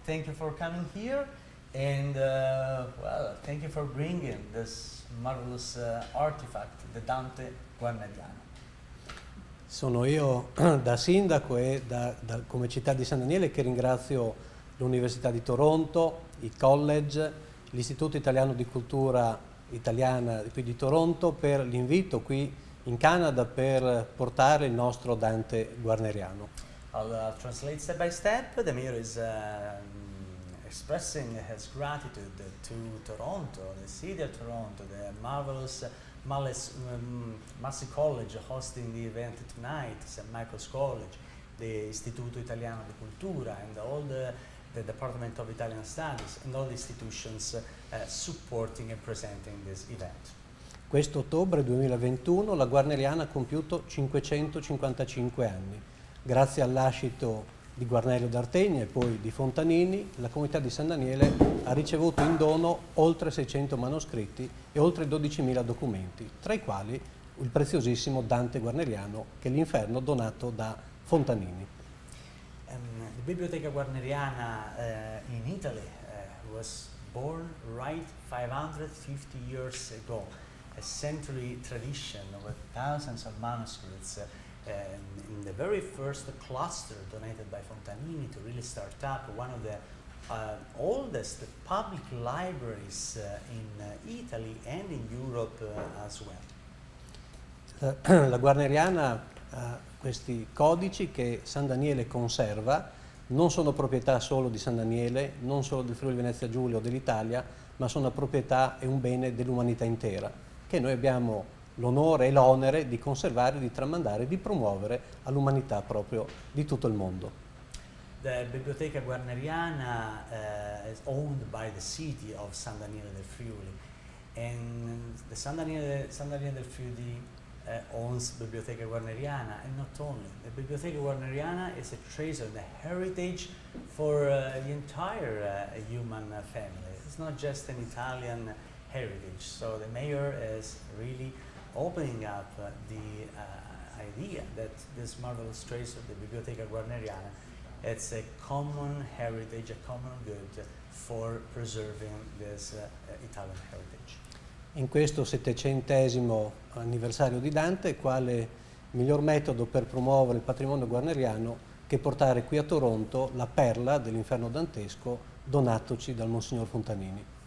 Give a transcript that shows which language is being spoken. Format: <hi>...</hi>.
<en>Thank you for coming here, and thank you for bringing this marvelous artifact, the Dante Guarneriano.</en> <it>Sono io da sindaco e come città di San Daniele che ringrazio l'Università di Toronto, i college, l'Istituto Italiano di Cultura Italiana qui di Toronto per l'invito qui in Canada per portare il nostro Dante Guarneriano.</it> <en>I'll translate step by step. The mayor is expressing his gratitude to Toronto, the city of Toronto, the marvelous Massey College hosting the event tonight, St. Michael's College, the Istituto Italiano di Cultura, and all the Department of Italian Studies, and all the institutions supporting and presenting this event.</en> <it>Questo ottobre 2021 la Guarneriana ha compiuto 555 anni. Grazie al lascito di Guarnelio d'Artegna e poi di Fontanini, la comunità di San Daniele ha ricevuto in dono oltre 600 manoscritti e oltre 12.000 documenti, tra i quali il preziosissimo Dante Guarneriano, che è l'Inferno donato da Fontanini.</it> <en>The Biblioteca Guarneriana in Italy was born right 550 years ago, a century tradition with thousands of manuscripts. In the very first cluster donated by Fontanini to really start up one of the oldest public libraries in Italy and in Europe as well.</en> <it>La Guarneriana ha questi codici che San Daniele conserva, non sono proprietà solo di San Daniele, non solo del Friuli Venezia Giulia o dell'Italia, ma sono proprietà e un bene dell'umanità intera, che noi abbiamo l'onore e l'onere di conservare, di tramandare, di promuovere all'umanità proprio di tutto il mondo.</it> <en>The Biblioteca Guarneriana is owned by the city of San Daniele del Friuli, and the San Daniele del Friuli owns Biblioteca Guarneriana, and not only. The Biblioteca Guarneriana is a treasure, the heritage for the entire human family. It's not just an Italian heritage, so the mayor is really opening up the idea that this marvelous treasure, the Biblioteca Guarneriana, it's a common heritage, a common good for preserving this Italian heritage.</en> <it>In questo 700° anniversario di Dante, quale miglior metodo per promuovere il patrimonio guarneriano che portare qui a Toronto la perla dell'Inferno dantesco donatoci dal Monsignor Fontanini.</it>